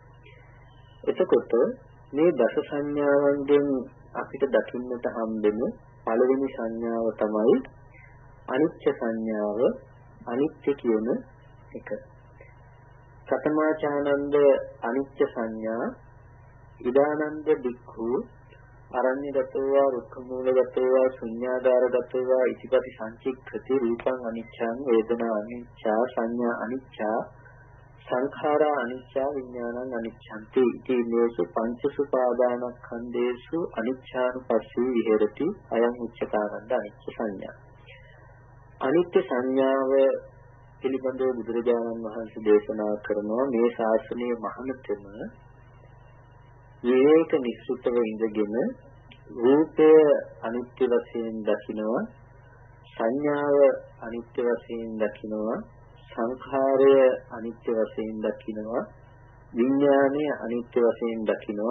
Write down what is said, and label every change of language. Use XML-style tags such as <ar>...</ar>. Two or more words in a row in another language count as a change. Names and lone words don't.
<si>එතකොට මේ දස සංඥාවන්ගෙන් අපිට දකින්නට හම්බෙන පළවෙනි සංඥාව තමයි අනිත්‍ය සංඥාව, අනිත්‍ය කියන එක.</si> <pi>සතමාචානන්ද අනිත්‍ය සංඥා ඉදානන්ද බික්ඛු අරඤ්‍යගතෝවා රුක්ඛමූලගතෝවා ශුඤ්ඤාගාරගතෝවා ඉතිපටි සංචික්ඛති රූපං අනිච්ඡං වේදනා අනිච්ඡා සංඥා අනිච්ඡා සංඛාරා අනිච්චා විඥානං අනිච්ඡන්ති ඉති මේසු පංචසුපාදානස්කන්ධේසු අනිච්ඡානුපස්සී විහෙරති අයං උච්චකාරණ්ඩ අනිච්ච සංඥා.</pi> <si>අනිත්‍ය සංඥාව පිළිබඳව බුදුරජාණන් වහන්සේ දේශනා කරනවා මේ ශාසනයේ මහණතම විවේක නිස්සෘතව ඉඳගෙන රූපය අනිත්‍ය වශයෙන් දකිනවා, සංඥාව අනිත්‍ය වශයෙන් දකිනවා, සංඛාරය අනිත්‍ය වශයෙන් දකිනවා, විඥානය අනිත්‍ය වශයෙන් දකිනවා.</si>